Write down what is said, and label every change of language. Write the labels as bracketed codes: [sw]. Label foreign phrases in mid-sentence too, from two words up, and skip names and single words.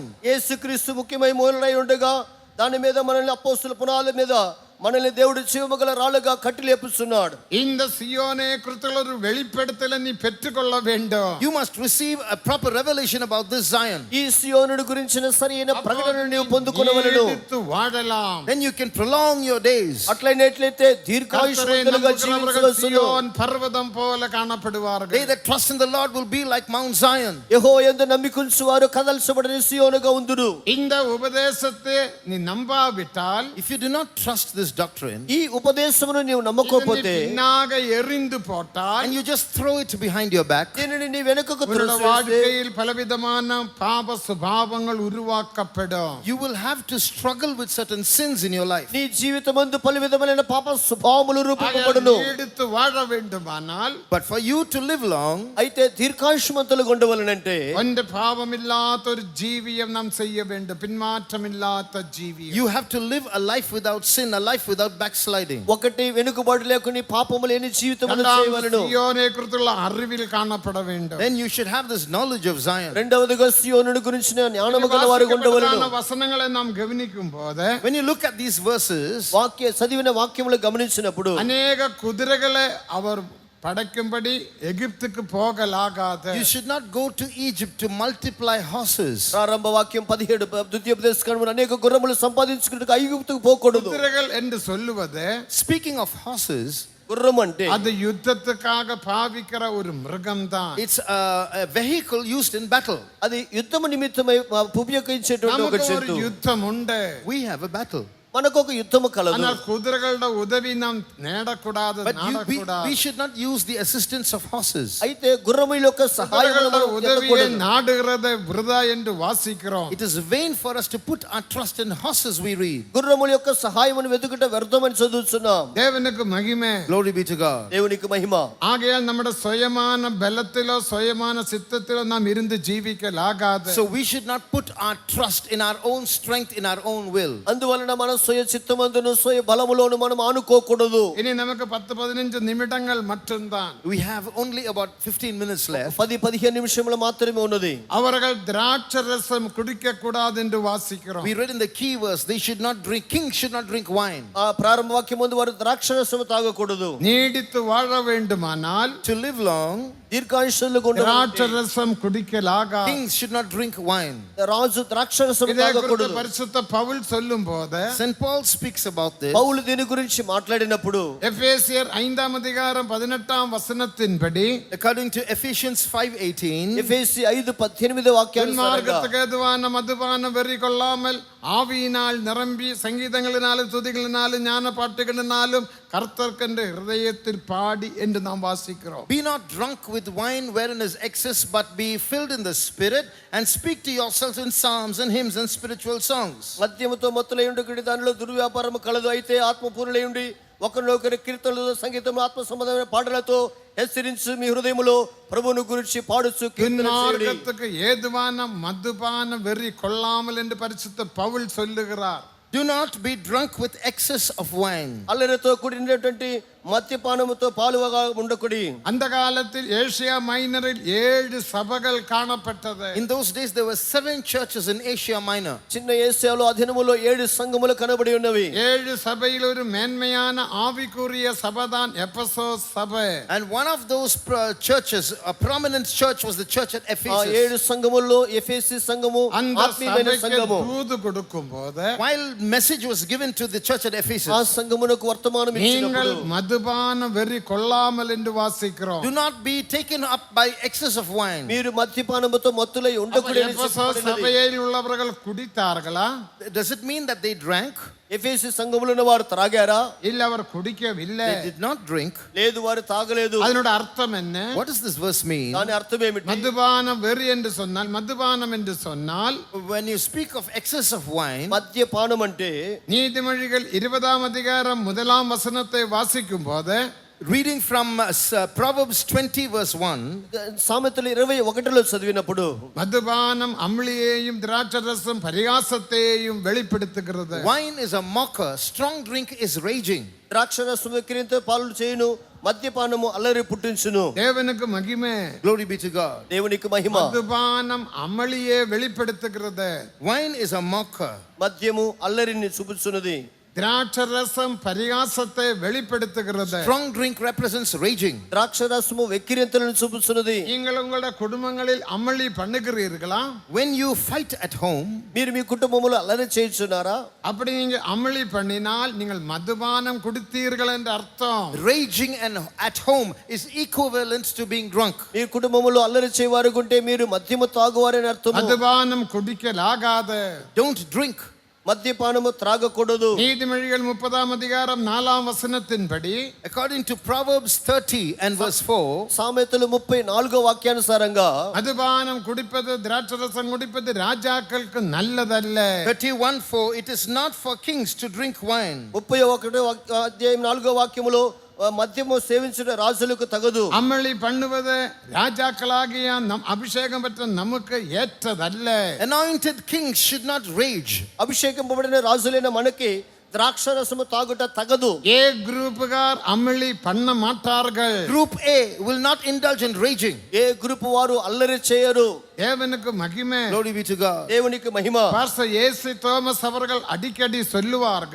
[te] యేసుక్రీస్తు ముఖ్యమైన మూలరాయి ఉండగా దాని మీద మనల్ని అపోస్తల పునాదుల మీద మనల్ని దేవుడు జీవముగల రాళ్ళుగా కట్టి లేపుస్తున్నాడు. [ta] இந்த சியோனே குறித்துள்ள ஒரு வெளிப்படுத்தலை நீ பெற்றுக்கொள்ள வேண்டும். [en] You must receive a proper revelation about this Zion. [te] ఈ సియోనుడి గురించిన సరైన ప్రకటనను నీవు పొందుకొనవలెను. [ta] நீடித்து வாழலாம். [en] Then you can prolong your days. [te] అట్లయినట్లయితే దీర్ఘాయుష్మంతులుగా జీవించవలెను. [ta] சியோன் பர்வதம் போல காணப்படுவார்கள். [en] They that trust in the Lord will be like Mount Zion. [te] యెహోవాయందు నమ్మికుంచు వారు కదల్చబడిన సియోనుగా ఉందురు. [ta] இந்த உபதேசத்தை நீ நம்பாவிட்டால், [en] If you do not trust this doctrine [te] ఈ ఉపదేశమును నీవు నమ్మకపోతే [ta] பின்னாக எறிந்து போட்டால், [en] and you just throw it behind your back, [te] దీనిని నీ వెనుకకు [ta] உன்னுடைய [te] త్రోసివేస్తే [ta] வாழ்க்கையில் பலவிதமான பாப சுபாவங்கள் உருவாக்கப்படும். [en] you will have to struggle with certain sins in your life. [te] నీ జీవితమందు పలు విధమైన పాప స్వభావములు రూపొందబడును. [ta] நீடித்து வாழ வேண்டுமானால், [en] But for you to live long, [te] అయితే దీర్ఘాయుష్మంతులుగా ఉండవలనంటే [ta] ஒன்று பாவமில்லாத ஒரு ஜீவியம் நாம் செய்ய வேண்டும். பின்மாற்றமில்லாத ஜீவியம். [en] you have to live a life without sin, a life without backsliding. [te] ఒకటి వెనుకబాటు లేకుండా పాపము లేని జీవితమును చేయవలెను. [ta] சியோனை குறித்துள்ள அறிவில் காணப்பட வேண்டும். [en] Then you should have this knowledge of Zion. [te] రెండవదిగా సియోనుడి గురించిన జ్ఞానము గల వారు ఉండవలెను. [ta] வசனங்களை நாம் கவனிக்கும் போது [en] When you look at these verses, [te] చదివిన వాక్యములు గమనించినప్పుడు [ta] அநேக குதிரைகளை அவர் படைக்கும்படி எகிப்துக்கு போகலாகாது. [en] you should not go to Egypt to multiply horses. [te] ప్రారంభ వాక్యం 17 ద్వితీయోపదేశకాండములో అనేక గుర్రములు సంపాదించుకున్నట్టుగా ఐగుప్తుకు పోకూడదు. [ta] குதிரைகள் என்று சொல்லுவது [en] Speaking of horses, [te] గుర్రం అంటే [ta] அது யுத்தத்துக்காக பாவிக்கிற ஒரு மிருகம்தான். [en] it's a vehicle used in battle. [te] అది యుద్ధము నిమిత్తమై ఉపయోగించేటువంటి ఒక [ta] நமக்கு ஒரு [te] జంతువు. [ta] யுத்தம் உண்டு. [en] We have a battle. [te] మనకు ఒక యుద్ధము కలదు. [ta] ஆனால் குதிரைகளோட உதவி நாம் நேடக்கூடாது, [en] But [ta] நாடக்கூடாது. [en] we should not use the assistance of horses. [te] అయితే గుర్రముల యొక్క సహాయం [ta] குதிரைகளோட உதவியை நாடுகிறதை விருதா என்று வாசிக்கிறோம். [en] It is vain for us to put our trust in horses, we read. [te] గుర్రముల యొక్క సహాయమును వెతుకుట వ్యర్థమని చదువుతున్నాం. [ta] தேவனுக்கு மகிமை. [en] Glory be to God. [te] దేవునికి మహిమ. [ta] ஆகையால் நம்முடைய சுயமான பலத்திலோ சுயமான சித்தத்திலோ நாம் இருந்து ஜீவிக்கலாகாது. [en] So we should not put our trust in our own strength, in our own will. [te] అందువలన మన స్వయ చిత్తమందును స్వయ బలములోను మనం ఆనుకోకూడదు. [ta] இனி நமக்கு 10-15 நிமிடங்கள் மட்டும்தான். [en] We have only about 15 minutes left. [te] 10-15 నిమిషములు మాత్రమే ఉన్నది. [ta] அவர்கள் திராட்சை ரசம் குடிக்க கூடாது என்று வாசிக்கிறோம். [en] We read in the key verse, they should not drink, kings should not drink wine. [te] ఆ ప్రారంభ వాక్యం ముందు వారు ద్రాక్షరసము తాగకూడదు. [ta] நீடித்து வாழ வேண்டுமானால் [en] To live long, [te] దీర్ఘాయుష్యులుగా [ta] திராட்சை [te] ఉండాలి. [ta] ரசம் குடிக்கலாகாது. [en] kings should not drink wine. [te] రాజు ద్రాక్షరసము [ta] இதை குறித்து [te] తాగకూడదు. [ta] பரிசுத்த பவுல் சொல்லும்போது [en] St. Paul speaks about this. [te] పౌలు దీని గురించి మాట్లాడినప్పుడు [ta] எபேசியர் 5 அதிகாரம் 18 வசனத்தின்படி, [en] According to Ephesians 5:18, [te] ఎఫెసీ 5:18 వాక్యానుసారంగా [ta] மார்க்கத்துக்கு ஏதுவான மதுபான வெறி கொள்ளாமல் ஆவியினால் நிரம்பி சங்கீதங்களினாலும் துதிகளினாலும் ஞான பாட்டுகளினாலும் கர்த்தர்க்கென்று ஹிருதயத்தில் பாடி என்று நாம் வாசிக்கிறோம். [en] be not drunk with wine wherein is excess, but be filled in the Spirit, and speak to yourselves in psalms and hymns and spiritual songs. [te] మద్యముతో మత్తులై ఉండి దానిలో దుర్వ్యాపారము కలదు. అయితే ఆత్మపూర్ణులై ఉండి ఒకరినొకరి కీర్తనలు సంగీతము ఆత్మ సంబంధమైన పాటలతో హెచ్చరించి మీ హృదయములో ప్రభువును గురించి పాడుచు కీర్తన చేయుడి. [ta] துன்மார்க்கத்துக்கு ஏதுவான மதுபான வெறி கொள்ளாமல் என்று பரிசுத்த பவுல் சொல்லுகிறார். [en] Do not be drunk with excess of wine. [te] అల్లరితో కూడినటువంటి మద్యపానముతో పాలువగా ఉండకుడి. [ta] அந்த காலத்தில் ஏசியா மைனரில் 7 சபைகள் காணப்பட்டது. [en] In those days, there were 7 churches in Asia Minor. [te] చిన్న ఏసియాలో ఆ దినములో 7 సంఘములు కనబడి ఉన్నవి. [ta] 7 சபையில் ஒரு மேன்மையான ஆவிக்குரிய சபைதான் எபேசோஸ் சபை. [en] And one of those churches, a prominent church, was the church at [te] ఆ [en] Ephesus. [te] 7 సంఘముల్లో ఎఫెసీ సంఘము [ta] அந்த [te] ఆత్మీయమైన [ta] சபைக்கு [te] సంఘము. [ta] தூது கொடுக்கும்போது [en] While message was given to the church at [te] ఆ [en] Ephesus, [te] సంఘమునకు వర్తమానం [ta] நீங்கள் [te] ఇచ్చినప్పుడు [ta] மதுபான வெறி கொள்ளாமல் என்று வாசிக்கிறோம். [en] do not be taken up by excess of wine. [te] మీరు మద్యపానముతో మత్తులై ఉండకూడదని [ta] எபேசோஸ் [te] చెప్పబడినది. [ta] சபையில் உள்ளவர்கள் குடித்தார்களா? [en] Does it mean that they drank? [te] ఎఫెసీ సంఘములో ఉన్న వారు త్రాగారా? [ta] இல்ல அவர் குடிக்கவில்லை. [en] They did not drink. [te] లేదు, వారు తాగలేదు. [ta] அதனோட அர்த்தம் என்ன? [en] What does this verse mean? [te] దాని అర్థం ఏమిటి? [ta] மதுபானம் வெறி என்று சொன்னால், மதுபானம் என்று சொன்னால் [en] When you speak of excess of wine, [te] మద్యపానం అంటే [ta] நீதிமொழிகள் 20ஆம் அதிகாரம் 1ஆம் வசனத்தை வாசிக்கும் போது [en] reading from Proverbs 20 verse 1, [te] సామెతలు 21లో చదివినప్పుడు [ta] மதுபானம் அம்ளியையும் திராட்சரசம் பரிகாசத்தையும் வெளிப்படுத்துகிறது. [en] wine is a mocker, strong drink is raging. [te] ద్రాక్షరసం విక్రీంతో పాలు చేయును, మద్యపానము అల్లరి పుట్టించును. [ta] தேவனுக்கு மகிமை. [en] Glory be to God. [te] దేవునికి మహిమ. [ta] மதுபானம் அமளியே வெளிப்படுத்துகிறது. [en] Wine is a mocker. [te] మద్యము అల్లరిని చూపుచున్నది. [ta] திராட்சரசம் பரிகாசத்தை வெளிப்படுத்துகிறது. [en] Strong drink represents raging. [te] ద్రాక్షరసము వెక్కిరింతలను చూపుచున్నది. [ta] நீங்கள் உங்களுடைய குடும்பங்களில் அமளி பண்ணுகிறீர்களா? [en] When you fight at home, [te] మీరు మీ కుటుంబములో అల్లరి చేయుచున్నారా? [ta] அப்படி நீங்க அமளி பண்ணினால் நீங்கள் மதுபானம் குடித்தீர்கள் என்று அர்த்தம். [en] raging and at home is equivalent to being drunk. [te] మీ కుటుంబములో అల్లరి చేయవారు ఉంటే మీరు మద్యము తాగువారని అర్థము. [ta] மதுபானம் குடிக்கலாகாது. [en] Don't drink. [te] మద్యపానము త్రాగకూడదు. [ta] நீதிமொழிகள் 30ஆம் அதிகாரம் 4ஆம் வசனத்தின்படி [en] According to Proverbs 30 and verse 4, [te] సామెతలు 34 వాక్యానుసారంగా [ta] மதுபானம் குடிப்பது திராட்சரசம் குடிப்பது ராஜாக்களுக்கு நல்லதல்ல. [en] 31:4, it is not for kings to drink wine. [te] 31 అధ్యాయం 4వ వాక్యములో మద్యము సేవించుట రాజులకు తగదు. [ta] அமளி பண்ணுவது ராஜாக்களாகிய நம் அபிஷேகம் பெற்ற நமக்கு ஏற்றதல்ல. [en] Anointed kings should not rage. [te] అభిషేకింపబడిన రాజులైన మనకి ద్రాక్షరసము తాగుట తగదు. [ta] ஏ குரூப்புகார் அமளி பண்ண மாட்டார்கள். [en] Group A will not indulge in raging. [te] ఏ గ్రూప్ వారు అల్లరి చేయరు. [ta] தேவனுக்கு மகிமை. [en] Glory be to God. [te] దేవునికి మహిమ. [ta] பாஸ்டர் ஏசி தோமஸ் அவர்கள் அடிக்கடி சொல்லுவார்கள்,